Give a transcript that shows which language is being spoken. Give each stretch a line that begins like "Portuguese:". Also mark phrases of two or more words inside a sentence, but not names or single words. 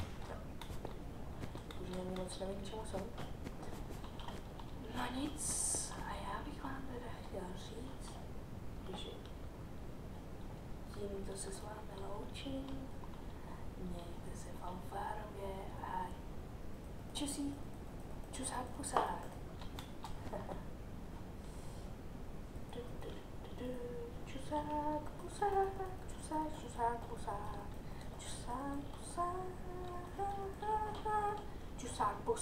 Czech: Už není moc, nevím, čemu jsou. No nic, a já bych vám teda chtěl říct, že tímto se s vámi loučím. Mějte se fanfárově a čusí, čusák pusák. Čusák pusák, čusák, čusák pusák, čusák pusák, čusák pusák.